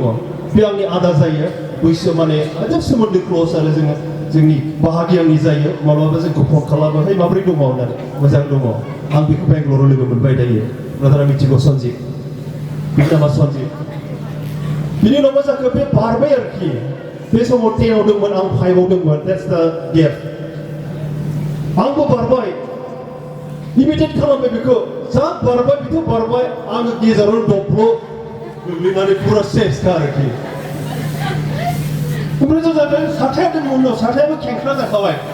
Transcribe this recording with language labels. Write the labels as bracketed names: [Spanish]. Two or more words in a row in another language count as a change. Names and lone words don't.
[Bodo] बे आंनि आदा जायो बैसो माने जों सोमोन्दो क्ल'ज आरो जोंनि बाहागि आंनि जायो माब्लाबा जोंखौ फन खालामो है माबोरै दङ होननानै मोजां दङ आं बेखौ बेंगलराव लोगो मोनबाय दायो ब्रादारा मिथिगौ सन्जिब बिनि नामा सन्जिब बिनि उनाव मा जाखो बे बारबाय आरोखि बे समाव 10 आव दंमोन आं 5 आव दंमोन [English] that's the gap [Bodo] आंबो बारबाय इमिटेट खालामबाय बेखौ जा बारबाय बेखौ बारबाय आङो गेजेराव दब्ल' गोग्लैनानै पुरा सेसखा आरोखि ओमफ्राय जों जादों साथाया दंमोन उनाव साथायाबो खेंख्रा जाखाबाय